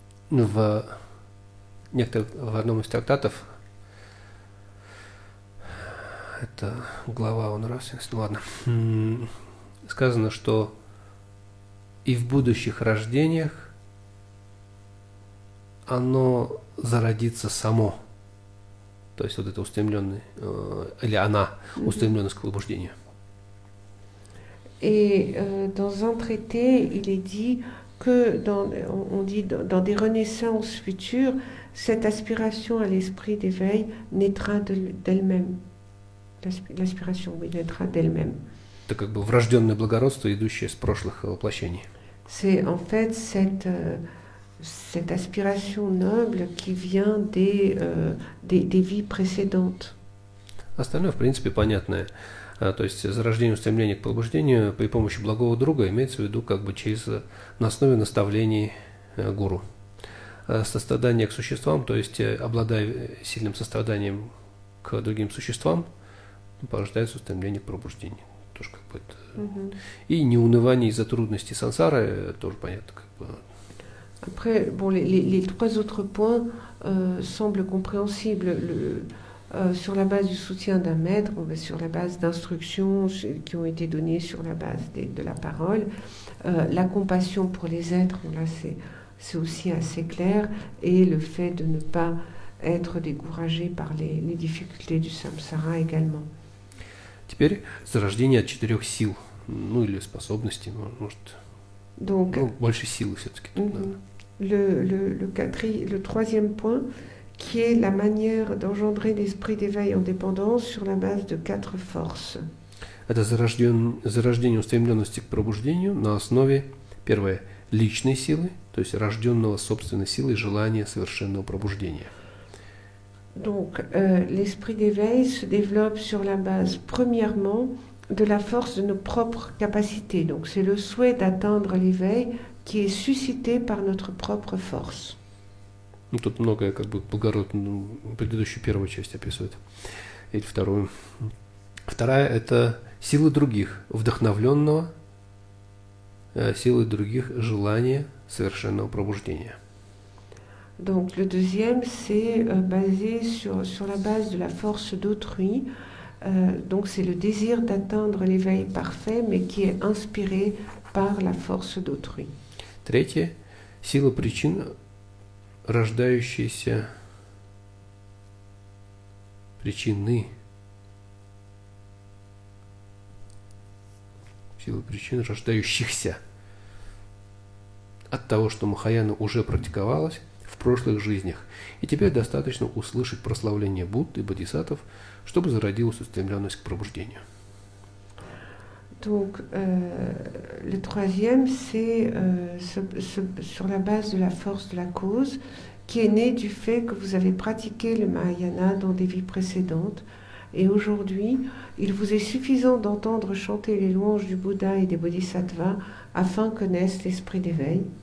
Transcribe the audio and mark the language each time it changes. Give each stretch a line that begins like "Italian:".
Russian: В одном из трактатов, это глава о нравственности, ладно, сказано, что и в будущих рождениях оно зародится само. То есть вот это устремленное, или она устремленность к пробуждению.
French: Et dans un traité, il est dit que on dit dans des renaissances futures, cette aspiration à l'esprit d'éveil naîtra d'elle-même. L'aspiration, oui, naîtra d'elle-même.
Russian: Это как бы врожденное благородство, идущее с прошлых воплощений.
French: C'est en fait cette aspiration noble qui vient des vies précédentes.
Russian: Остальное, в принципе, понятное. То есть зарождение устремления к пробуждению при помощи благого друга имеется в виду как бы на основе наставлений гуру. Сострадание к существам, то есть обладая сильным состраданием к другим существам, порождается устремление к пробуждению. Тоже как бы это... И неунывание из-за трудностей сансары, тоже понятно, как бы.
French: Après, bon, les trois autres points semblent compréhensibles. Sur la base du soutien d'un maître, sur la base d'instructions qui ont été données sur la base de la parole. La compassion pour les êtres, là c'est aussi assez clair. Et le fait de ne pas être découragé par les difficultés du samsara également.
Russian: Теперь зарождение от 4 сил, ну или способностей, может,
French: donc,
Russian: больше силы все-таки.
French: Le troisième point, qui est la manière d'engendrer l'esprit d'éveil en dépendance sur la base de 4 forces.
Russian: Это зарождение устремленности к пробуждению на основе, первое, личной силы, то есть рожденного собственной силой желания совершенного пробуждения.
French: Donc, l'esprit d'éveil se développe sur la base, premièrement, de la force de nos propres capacités. Donc, c'est le souhait d'atteindre l'éveil qui est suscité par notre propre force.
Russian: Ну, тут многое как бы благородно, предыдущую первую часть описывает, или вторую. Вторая – это силы других, вдохновленного, силы других желания совершенного пробуждения.
French: Donc le deuxième, c'est basé sur la base de la force d'autrui. Donc c'est le désir d'atteindre l'éveil parfait, mais qui est inspiré par la force d'autrui.
Russian: Третье – сила причин, рождающиеся причины. Сила причин, рождающихся. от того, что Махаяна уже практиковалась в прошлых жизнях, и теперь достаточно услышать прославление Будд и Бодхисаттв, чтобы зародилась устремленность к пробуждению.
French: Donc, le troisième, c'est sur la base de la force de la cause, qui est née du fait que vous avez pratiqué le Mahayana dans des vies précédentes. Et aujourd'hui, il vous est suffisant d'entendre chanter les louanges du Bouddha et des Bodhisattvas afin que naisse l'esprit d'éveil.